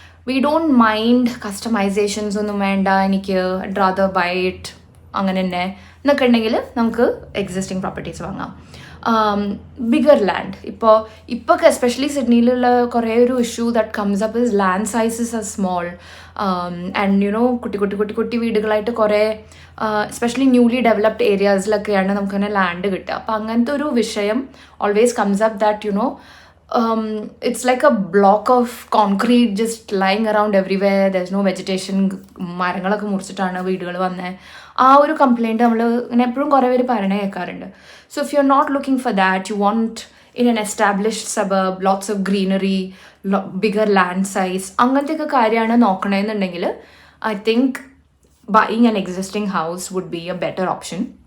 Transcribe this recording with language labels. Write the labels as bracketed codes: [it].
[en] we don't mind [ml] customisations ഒന്നും വേണ്ട, എനിക്ക് [en] rather buy it [ml] അങ്ങനെ തന്നെ എന്നൊക്കെ ഉണ്ടെങ്കിൽ നമുക്ക് എക്സിസ്റ്റിംഗ് പ്രോപ്പർട്ടീസ് വാങ്ങാം. ബിഗർ ലാൻഡ്, ഇപ്പോൾ എസ്പെഷ്യലി സിഡ്നിയിലുള്ള കുറേ [en] ഒരു issue that comes up is land sizes are small [ml] and you know കുട്ടി വീടുകളായിട്ട് കുറേ എസ്പെഷ്യലി ന്യൂലി ഡെവലപ്ഡ് ഏരിയാസിലൊക്കെയാണ് നമുക്ക് തന്നെ ലാൻഡ് കിട്ടുക. അപ്പോൾ അങ്ങനത്തെ ഒരു വിഷയം [en] Always comes up that you know it's like a block of concrete just lying around everywhere. There's no vegetation. [ml] മരങ്ങളൊക്കെ മുറിച്ചിട്ടാണ് വീടുകൾ വന്നത്. ആ ഒരു കംപ്ലയിൻറ്റ് നമ്മൾ ഇങ്ങനെ എപ്പോഴും കുറേ പേര് പറയണേ കേൾക്കാറുണ്ട്. [en] so if you are not looking for that, you want in an established suburb, lots of greenery, bigger land size, [ml] അങ്ങനത്തെയൊക്കെ കാര്യമാണ് നോക്കണമെന്നുണ്ടെങ്കിൽ [en] I think buying an existing house would be a better option.